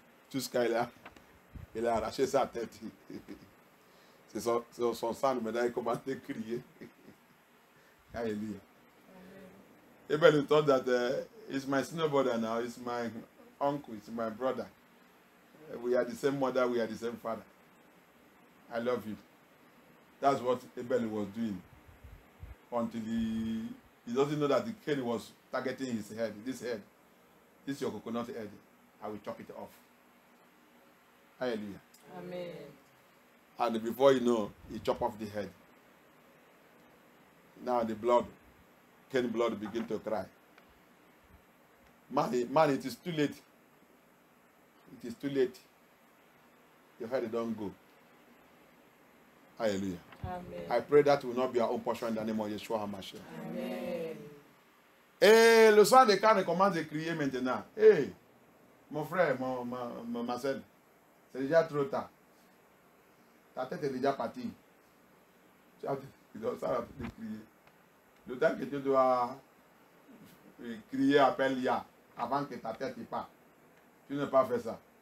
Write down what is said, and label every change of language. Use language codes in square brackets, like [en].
[fr] Tout ce qu'il a, il a arraché sa tête. C'est son sang, maintenant il commence à crier. [en] Hallelujah. Abel thought that it's my senior brother now, it's my uncle, it's my brother. We are the same mother, we are the same father. I love you. That's what Abel was doing. Until he doesn't know that the Cain was targeting his head. This is your coconut head. I will chop it off. Hallelujah. Amen. And before you know, he chopped off the head. Now the blood, Cain blood begin to cry. Man, it is too late. It is too late. Your head don't go. Hallelujah. Amen. I pray that will not be our own portion in the name of Yeshua HaMashiach. Amen. [fr] Et le soir de Cain commence à crier maintenant. Hey, mon frère, ma soeur, c'est déjà trop tard. Ta tête est déjà partie. Tu dois s'arrêter de crier. Le temps que tu dois crier, appelle Ya, avant que ta tête y parte. Tu n'as pas fait ça.